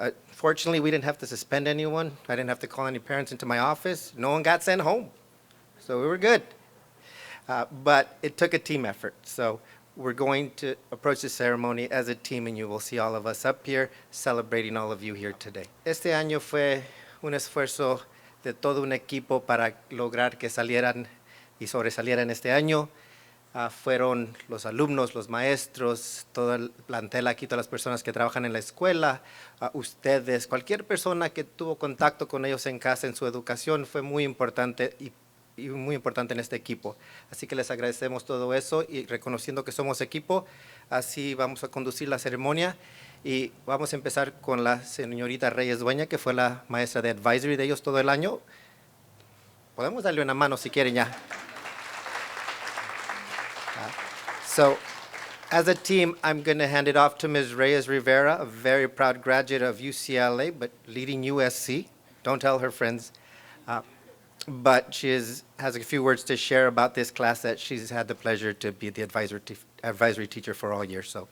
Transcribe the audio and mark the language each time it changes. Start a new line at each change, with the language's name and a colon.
English: Fortunately, we didn't have to suspend anyone. I didn't have to call any parents into my office. No one got sent home. So we were good. But it took a team effort. So we're going to approach the ceremony as a team, and you will see all of us up here celebrating all of you here today.
Spanish: Este año fue un esfuerzo de todo un equipo para lograr que salieran y sobresalieran este año. Fueron los alumnos, los maestros, todo el plantel aquí, todas las personas que trabajan en la escuela, ustedes, cualquier persona que tuvo contacto con ellos en casa, en su educación, fue muy importante y y muy importante en este equipo. Así que les agradecemos todo eso y reconociendo que somos equipo, así vamos a conducir la ceremonia y vamos a empezar con la señorita Reyes Dueña, que fue la maestra de advisory de ellos todo el año. Podemos darle una mano si quieren ya.
English: So, as a team, I'm going to hand it off to Ms. Reyes Rivera, a very proud graduate of UCLA, but leading USC. Don't tell her friends. But she has a few words to share about this class that she's had the pleasure to be the advisory teacher for all year.